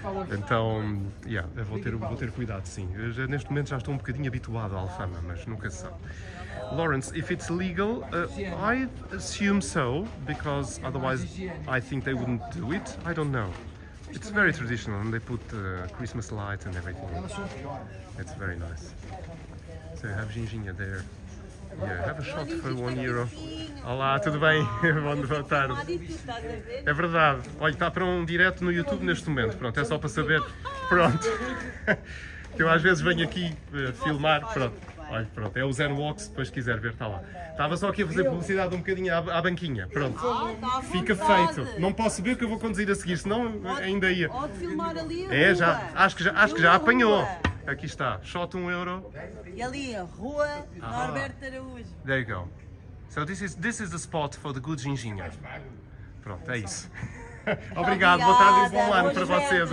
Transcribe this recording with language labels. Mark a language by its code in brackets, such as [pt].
[pt] Então, eu vou ter cuidado, sim. Eu neste momento já estou um bocadinho habituado à Alfama, mas nunca se sabe. [en] Lawrence, if it's legal, I assume so, because otherwise I think they wouldn't do it. I don't know. It's very traditional, and they put Christmas lights and everything. It's very nice. So you have ginjinha there. Yeah, have a shot for €1. [pt] Olá, tudo bem? Boa tarde. É verdade. Olha, está para um direto no YouTube neste momento. Pronto, é só para saber. Pronto. Eu às vezes venho aqui filmar. Pronto. Olha, pronto. É o ZEN WALKS, depois se quiser ver, está lá. Estava só aqui a fazer publicidade um bocadinho à banquinha. Pronto. Fica feito. Não posso ver o que eu vou conduzir a seguir, senão ainda ia. Pode filmar ali a É, já. rua. Acho que já apanhou. Aqui está. Shot €1. E ali a Rua Norberto Araújo. [en] There you go. So this is the spot for the good ginjinha. [pt] Pronto, é isso. Obrigado, boa tarde e bom ano para vocês.